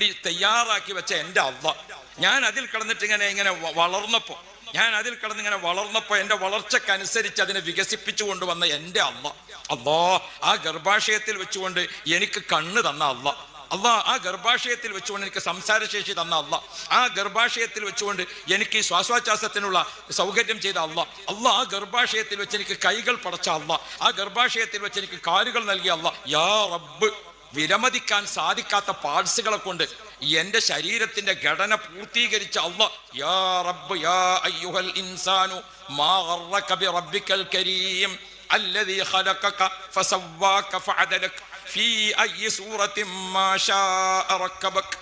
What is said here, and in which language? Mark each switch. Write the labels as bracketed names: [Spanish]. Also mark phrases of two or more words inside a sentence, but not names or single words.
[Malayalam] തയ്യാറാക്കി വെച്ച എൻ്റെ അല്ലാഹ്, ഞാൻ അതിൽ കിടന്നിട്ട് ഇങ്ങനെ വളർന്നപ്പോൾ, ഞാൻ അതിൽ കിടന്നിങ്ങനെ വളർന്നപ്പോൾ എൻ്റെ വളർച്ചക്കനുസരിച്ച് അതിനെ വികസിപ്പിച്ചു കൊണ്ടുവന്ന എൻ്റെ അല്ലാഹ്, ആ ഗർഭാശയത്തിൽ വെച്ചുകൊണ്ട് എനിക്ക് കണ്ണ് തന്ന അല്ലാഹ്, ആ ഗർഭാശയത്തിൽ വെച്ചുകൊണ്ട് എനിക്ക് സംസാരശേഷി തന്ന അല്ലാഹ്, ആ ഗർഭാശയത്തിൽ വെച്ചുകൊണ്ട് എനിക്ക് ഈ ശ്വാസോച്ഛ്വാസത്തിനുള്ള സൗകര്യം ചെയ്ത അല്ലാഹ്, ആ ഗർഭാശയത്തിൽ വെച്ച് എനിക്ക് കൈകൾ പടച്ച അല്ലാഹ്, ആ ഗർഭാശയത്തിൽ വെച്ച് എനിക്ക് കാലുകൾ നൽകിയ അല്ലാഹ്. [Arabic] يا رب, [Malayalam] വിലമതിക്കാൻ സാധിക്കാത്ത പാർട്സുകളെ കൊണ്ട് എൻ്റെ ശരീരത്തിന്റെ ഘടന പൂർത്തീകരിച്ച അല്ലാഹ്. [Arabic] يا رب يا أيها الإنسان ما غرك بربك الكريم الذي خلقك فسواك فعدلك في أي صورة ما شاء ركبك